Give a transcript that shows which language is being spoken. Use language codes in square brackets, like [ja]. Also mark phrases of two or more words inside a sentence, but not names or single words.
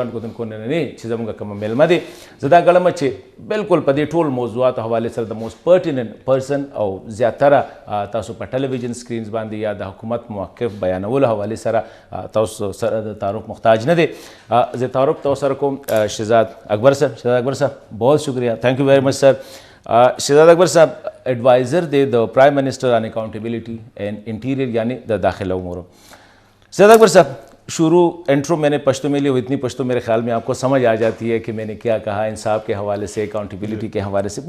[ps] ګران کتونکو ننني چې زموږ کومه میلمه دی، زه دا ګڼم چې بالکل په دې ټول موضوعاتو حوالې سره د [en] most pertinent person [ps] او زیاتره تاسو په [en] television screens [ps] باندې یا د حکومت موقف بیانولو حوالې سره تاسو سره د تعارف محتاج نه دی. زه تعارف تاسو سره کوم شہزاد اکبر صاحب. شہزاد اکبر صاحب [ur] بہت شکریہ، [en] thank you very much sir. [ps] شہزاد اکبر صاحب ایڈوائزر دے دا [en] prime minister on accountability and interior [ps] یعنی دا داخلہ امور. [ur] شہزاد اکبر صاحب شروع انٹرو میں نے پشتو میں لی، اتنی پشتو میرے خیال میں آپ کو سمجھ آ جاتی ہے کہ میں نے کیا کہا انصاف کے حوالے سے، اکاؤنٹیبلٹی کے حوالے سے.